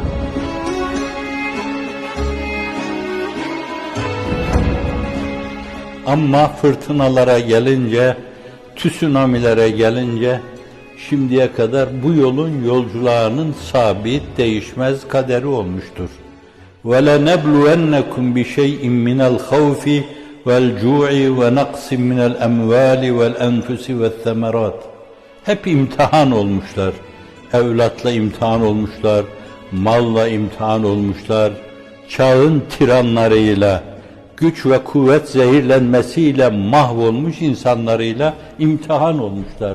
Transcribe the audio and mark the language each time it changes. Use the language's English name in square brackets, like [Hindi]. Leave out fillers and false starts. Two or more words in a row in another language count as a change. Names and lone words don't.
[Turkish] Ama fırtınalara gelince, tsunamilere gelince, şimdiye kadar bu yolun yolcularının sabit, değişmez kaderi olmuştur. [Arabic] وَلَنَبْلُوَنَّكُمْ بِشَيْءٍ مِّنَ الْخَوْفِ وَالْجُوعِ وَنَقْصٍ مِّنَ الْأَمْوَالِ وَالْأَنْفُسِ وَالثَّمَرَاتِ. [Turkish] Hep imtihan olmuşlar. Evlatla imtihan olmuşlar, malla imtihan olmuşlar, çağın tiranlarıyla, güç ve kuvvet zehirlenmesiyle mahvolmuş insanlarıyla imtihan olmuşlar.